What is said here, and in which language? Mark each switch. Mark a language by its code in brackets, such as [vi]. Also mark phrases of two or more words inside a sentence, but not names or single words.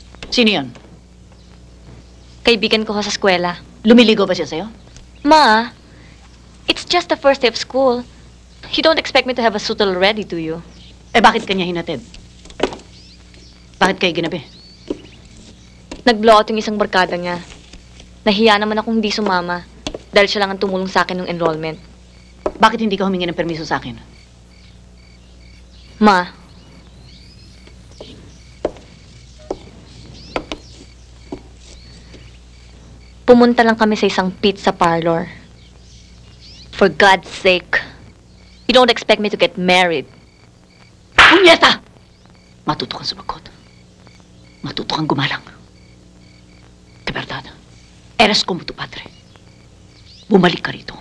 [tl] Sino yun? Kaibigan ko sa eskwela. Lumiligo ba siya sa'yo? Ma, [en] it's just the first day of school. You don't expect me to have a suit already, do you? [tl] Eh, bakit kanya hinatid? Bakit kayo ginabi? Nag-blowout yung isang barkada niya. Nahiya naman akong hindi sumama dahil siya lang ang tumulong sa akin ng enrollment. Bakit hindi ka humingi ng permiso sa akin? Ma, pumunta lang kami sa isang [en] pizza parlor. For God's sake, you don't expect me to get married. [tl] Punyeta! Matuto kang sumagot. Matuto kang gumalang. [es] De verdad, eres como tu padre. [tl] Bumalik ka rito.